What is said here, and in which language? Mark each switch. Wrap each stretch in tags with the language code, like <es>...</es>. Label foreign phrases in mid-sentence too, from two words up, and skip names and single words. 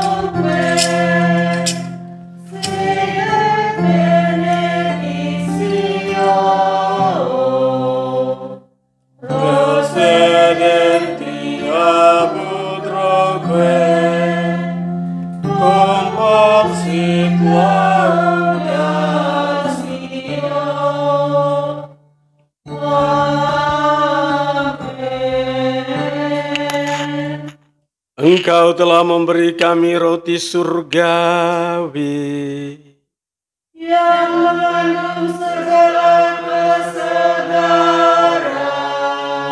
<la>Sancti benedictio procedenti ab utroque cum possit laudatio. Amen.</la> <id>Engkau telah memberi kami roti surgawi yang mengandung segala kesegaran.</id>